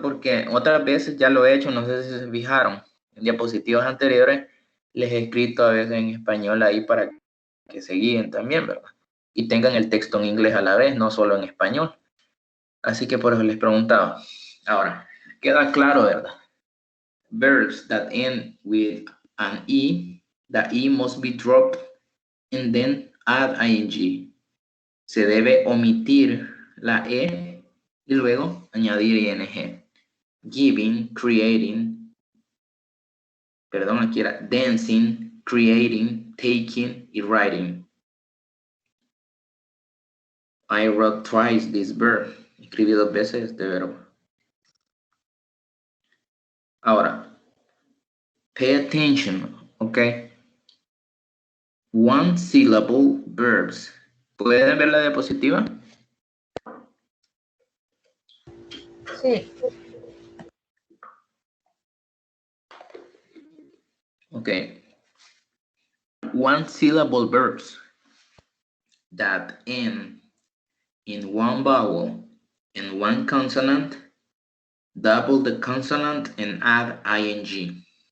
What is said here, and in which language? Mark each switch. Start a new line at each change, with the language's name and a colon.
Spanish: Porque otras veces ya lo he hecho, no sé si se fijaron. En diapositivas anteriores les he escrito a veces en español ahí para que se guíen también, ¿verdad? Y tengan el texto en inglés a la vez, no solo en español. Así que por eso les preguntaba. Ahora, queda claro, ¿verdad?
English: Verbs that end with an E, the E must be dropped and then add ing.
Spanish: Se debe omitir la E y luego añadir ing.
English: Giving, creating,
Spanish: perdón, aquí era
English: dancing, creating, taking y writing. I wrote twice this verb.
Spanish: Escribí 2 veces este verbo.
English: Ahora, pay attention, okay? One syllable verbs.
Spanish: ¿Pueden ver la diapositiva? Sí.
English: Okay. One syllable verbs that end in one vowel and one consonant, double the consonant and add ing.